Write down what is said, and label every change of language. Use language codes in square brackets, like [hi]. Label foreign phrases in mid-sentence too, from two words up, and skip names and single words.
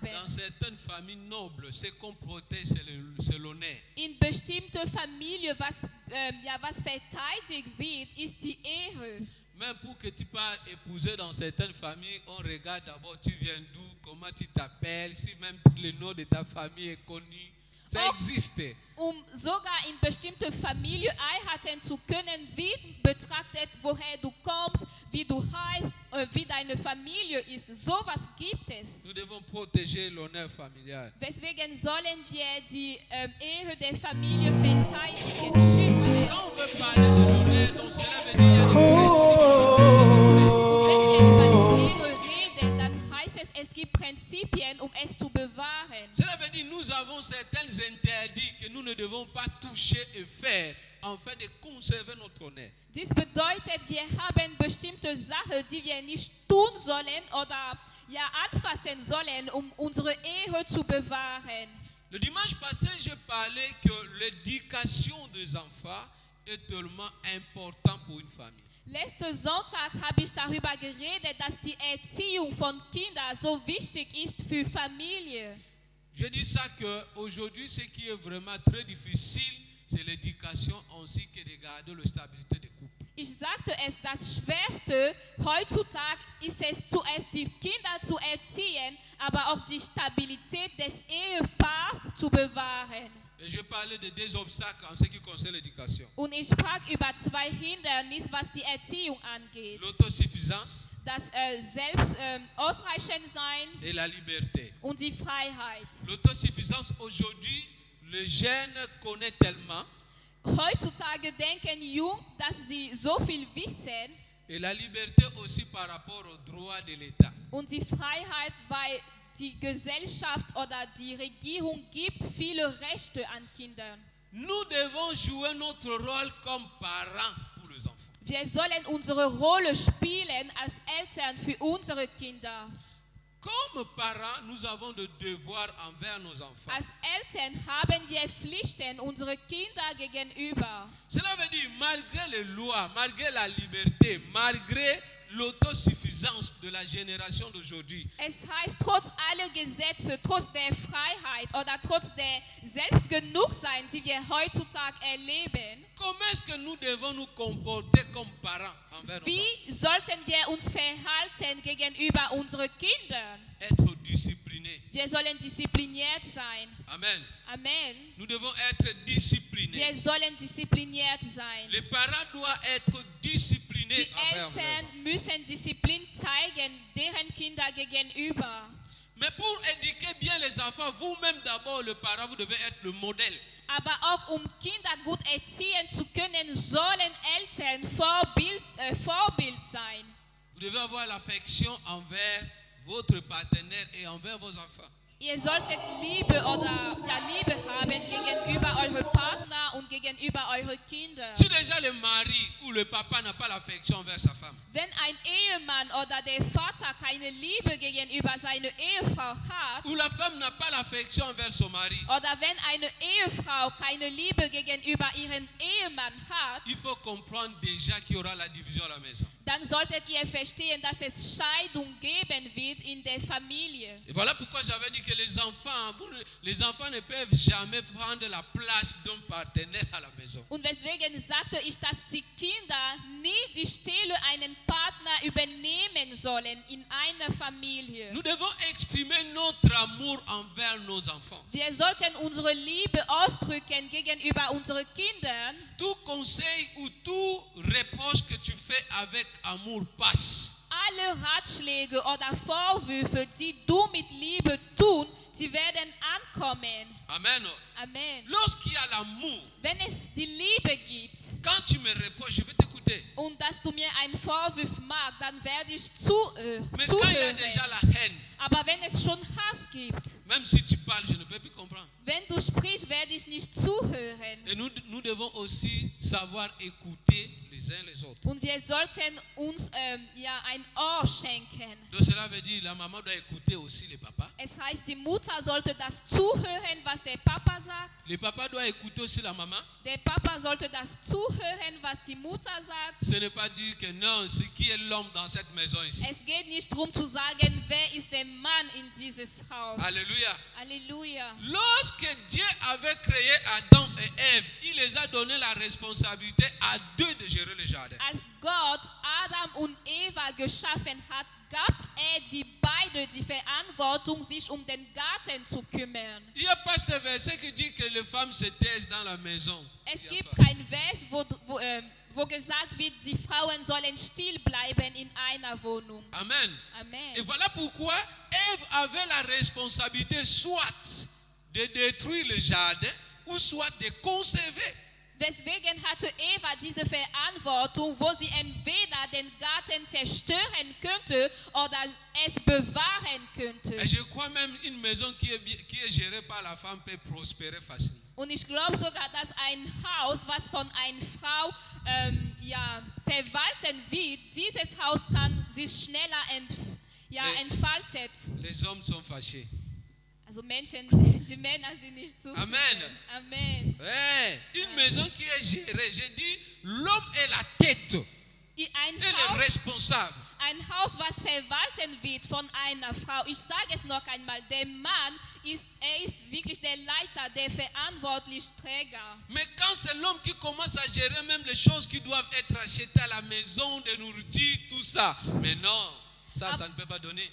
[fr] Dans certaines familles nobles, ce qu'on protège, c'est l'honneur. [de] In bestimmte Familien, was verteidigt wird, ist die Ehe. [fr] Même pour que tu puisses épouser dans certaines familles, on regarde d'abord tu viens d'où, comment tu t'appelles, si même le nom de ta famille est connu. Ça existe. [de] Sogar in bestimmte Familien heiraten zu können, wird betrachtet, woher du kommst, wie du heißt, wie deine Familie ist. Sowas gibt es. [fr] Nous devons protéger l'honneur familial. [de] Deswegen sollen wir die Ehe der Familie verteidigen, schützen. [fr] Quand on veut parler de l'honneur, donc cela veut dire qu'il y a des principes. [de] Es gibt Prinzipien, um es zu bewahren. [fr] Cela veut dire que nous avons certains interdits que nous ne devons pas toucher et faire afin de conserver notre honneur. [de] Dies bedeutet, wir haben bestimmte Sachen, die wir nicht tun sollen oder anfassen sollen, um unsere Ehe zu bewahren. [fr] Le dimanche passé, j'ai parlé que l'éducation des enfants est tellement importante pour une famille. [de] Letzten Sonntag habe ich darüber geredet, dass die Erziehung von Kindern so wichtig ist für Familie. [fr] Je dis ça qu'aujourd'hui, ce qui est vraiment très difficile, c'est l'éducation ainsi que de garder la stabilité des couples. [de] Ich sagte es, das Schwerste heutzutage ist es zuerst die Kinder zu erziehen, aber auch die Stabilität des Ehepaars zu bewahren. [fr] Et je parlais de 2 obstacles en ce qui concerne l'éducation. [de] Und ich sprach über 2 Hindernisse, was die Erziehung angeht. [fr] L'autosuffisance [de] Das Selbst ausreichend sein [fr] et la liberté. [de] und die Freiheit. [fr] L'autosuffisance, aujourd'hui, le jeune connaît tellement. [de] Heutzutage denken Jung, dass sie so viel wissen [fr] Et la liberté aussi par rapport aux droits de l'État. [de] und die Freiheit, weil die Gesellschaft oder die Regierung gibt viele Rechte an Kindern. [fr] Nous devons jouer notre rôle comme parents pour les enfants. [de] Wir sollen unsere Rolle spielen als Eltern für unsere Kinder. [fr] Comme parents, nous avons des devoirs envers nos enfants. [de] Als Eltern haben wir Pflichten unsere Kinder gegenüber. [fr] Cela veut dire, malgré les lois, malgré la liberté, malgré l'autosuffisance de la génération d'aujourd'hui, [de] Es heißt, trotz aller Gesetze, trotz der Freiheit oder trotz der Selbstgenugsein, die wir heutzutage erleben, [fr] comment est-ce que nous devons nous comporter comme parents envers nos [de] wie [fr] enfants? [de] sollten wir uns verhalten gegenüber unseren Kindern? [fr] Être disciplinés. [de] Wir sollen diszipliniert sein. [fr] Amen. [de] Amen. [fr] Nous devons être disciplinés. [de] Wir sollen diszipliniert sein. [fr] Les parents doivent être disciplinés [de] Die [fr] envers leurs [de] Eltern [fr] enfants. [de] müssen Disziplin zeigen, deren Kinder gegenüber. [fr] Mais pour éduquer bien les enfants, vous-même d'abord, le parent, vous devez être le modèle. [de] Aber auch Kinder gut erziehen zu können, sollen Eltern Vorbild sein. [fr] Vous devez avoir l'affection envers votre partenaire et envers vos enfants. [de] Ihr solltet Liebe haben gegenüber eurem Partner und gegenüber euren Kindern. [fr] Si déjà le mari ou le papa n'a pas l'affection envers sa femme, [de] Wenn ein Ehemann oder der Vater keine Liebe gegenüber seiner Ehefrau hat, [fr] ou la femme n'a pas l'affection envers son mari, [de] oder wenn eine Ehefrau keine Liebe gegenüber ihrem Ehemann hat, [fr] il faut comprendre déjà qu'il y aura la division à la maison. [de] dann solltet ihr verstehen, dass es Scheidung geben wird in der Familie. [fr] Et voilà pourquoi j'avais dit que les enfants ne peuvent jamais prendre la place d'un partenaire à la maison. [de] Und weswegen sagte ich, dass die Kinder nie die Stelle einen Partner übernehmen sollen in einer Familie. [fr] Nous devons exprimer notre amour envers nos enfants. [de] Wir sollten unsere Liebe ausdrücken gegenüber unseren Kindern. [fr] Tout conseil ou tout reproche que tu fais avec amour passe. [de] Alle Ratschläge oder Vorwürfe, die du mit Liebe tun, sie werden ankommen. [fr] Amen. [de] Amen. [fr] Lorsqu'il y a l'amour, [de] Wenn es die Liebe gibt [fr] quand tu me reproches, je vais t'écouter. [de] und dass du mir einen Vorwurf machst, dann werde ich [fr] Mais quand il y a [de] zuhören. [fr] déjà la haine, [de] Aber wenn es schon Hass gibt, [fr] même si tu parles, je ne peux plus comprendre. [de] wenn du sprichst, werde ich nicht zuhören. [fr] Et nous devons aussi savoir écouter les uns les autres. [de] Und wir sollten uns ein Ohr schenken. [fr] Donc cela veut dire la maman doit écouter aussi les papas. [de] Es heißt, die Mutter sollte das zuhören, was der Papa sagt. [fr] Les papas doivent écouter aussi la maman. [de] Der Papa sollte das zuhören, was die Mutter sagt. [fr] Ce n'est pas dire que non, c'est qui est l'homme dans cette maison ici. [de] Es geht nicht darum zu sagen, wer ist der Mann in dieses Haus. [fr] Alléluia. [de] Halleluja. [fr] Lorsque Dieu avait créé Adam et Ève, il les a donné la responsabilité à deux de gérer le jardin. [de] Als Gott Adam und Eva geschaffen hat, gab die beide die Verantwortung, sich um den Garten zu kümmern. [fr] Il n'y a pas ce verset qui dit que les femmes se taisent dans la maison. [de] Es [fr] Il y a [de] gibt [fr] pas. [de] kein Vers, wo gesagt wird, die Frauen sollen still bleiben in einer Wohnung. [fr] Amen. [de] Amen. [fr] Et voilà pourquoi Ève avait la responsabilité soit de détruire le jardin ou soit de conserver. [de] Deswegen hatte Eva diese Verantwortung, wo sie entweder den Garten zerstören könnte oder es bewahren könnte. [fr] Et je crois même une maison qui est gérée par la femme peut prospérer facilement. [de] Und ich glaube sogar, dass ein Haus, was von einer Frau verwalten wird, dieses Haus kann sich schneller entfaltet. [fr] Les hommes sont fâchés. [de] Also Menschen, die Männer sind nicht zu. [fr] Amen. [de] Amen. [fr] Ouais, une maison qui est gérée, je dis, l'homme est la tête, [de] Ein [fr] il est [de] Haus, [fr] responsable. [de] Ein Haus, was verwaltet wird von einer Frau. Ich sage es noch einmal, der Mann ist wirklich der Leiter, der verantwortliche Träger. [fr] Mais quand c'est l'homme qui commence à gérer même les choses qui doivent être achetées à la maison, de nourriture, tout ça, mais non, ça ne peut pas donner.